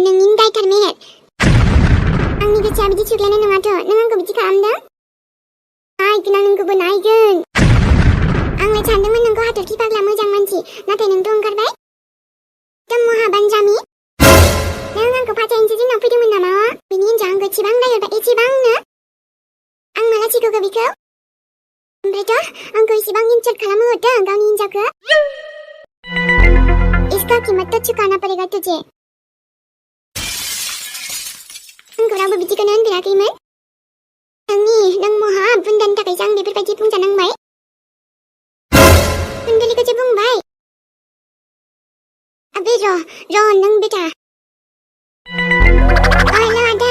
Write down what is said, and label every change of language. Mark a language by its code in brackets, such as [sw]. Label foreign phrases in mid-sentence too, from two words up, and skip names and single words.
[brx] नोंनि दायथार मेहेर आंनि गोसोआ बिदि सुग्लायनाय नङाथ' नों आंखौ बिदि खालामदों नायगोन आं नोंखौबो नायगोन आंलाय सानदोंमोन नोंखौ हाथरखि फाग्ला मोजां मानसि नाथाय नोंथ' ओंखारबाय एकदम महाबानजामि नों आंखौ फाथायनोसो जोंनाव फैदोंमोन नामा बिनि हिनजाव आंखौ एसेबां नायहरबाय एसेबांनो आं माला सिगौखौ बिखौ ओमफ्रायथ' आंखौ एसेबां इनसाल्ट खालामहरदों गावनि हिनजावखौ [hi] इसका कीमत तो चुकाना पड़ेगा तुझे [brx] आंखौ रावबो बिदिखौनो होनफेराखैमोन नों महा बुन्दानि थाखायसो आं बेफोरबायदि बुंजानांबाय थुनथुलिखौसो बुंबाय अबे र' नों बेटा हेल' आदा